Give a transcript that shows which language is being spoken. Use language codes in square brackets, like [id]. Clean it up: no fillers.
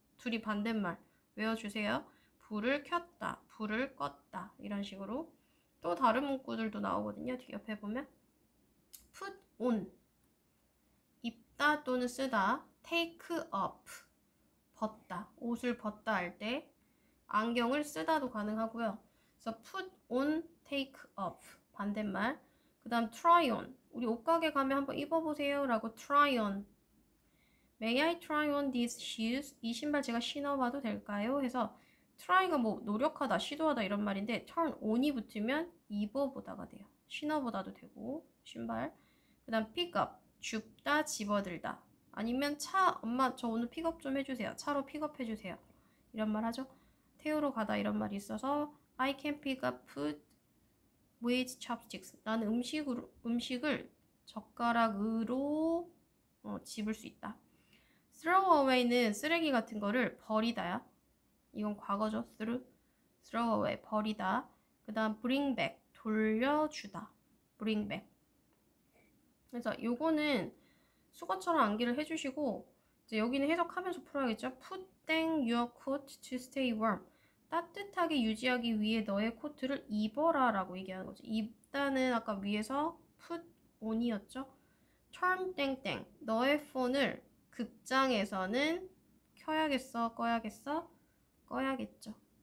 [ko] 둘이 반대말 외워주세요. 불을 켰다, 불을 껐다 이런 식으로 또 다른 문구들도 나오거든요. 옆에 보면 put on 입다 또는 쓰다, take off 벗다, 옷을 벗다 할 때 안경을 쓰다도 가능하고요. 그래서 put on, take off 반대말. 그 다음 [en] try on [ko] 우리 옷가게 가면 한번 입어보세요 라고 [en] try on May I try on these shoes? [ko] 이 신발 제가 신어봐도 될까요? 해서 try가 뭐 노력하다, 시도하다 이런 말인데 turn on이 붙으면 입어보다가 돼요. 신어보다도 되고 신발. 그 다음 pick up 줍다, 집어들다. 아니면 엄마 저 오늘 픽업 좀 해주세요. 차로 픽업해주세요. 이런 말 하죠. 태우러 가다 이런 말이 있어서 [en] I can pick up food with chopsticks. [ko] 나는 음식을 젓가락으로 집을 수 있다. throw away는 쓰레기 같은 거를 버리다야. 이건 과거죠. throw away 버리다. 그 다음 bring back 돌려주다. bring back. 그래서 요거는 수거처럼 암기를 해주시고 이제 여기는 해석하면서 풀어야겠죠. [en] put down your coat to stay warm. [ko] 따뜻하게 유지하기 위해 너의 코트를 입어라 라고 얘기하는 거죠. 입다는 아까 위에서 put on이었죠. turn 땡땡 너의 폰을 극장에서는 켜야겠어, 꺼야겠어, 꺼야겠죠.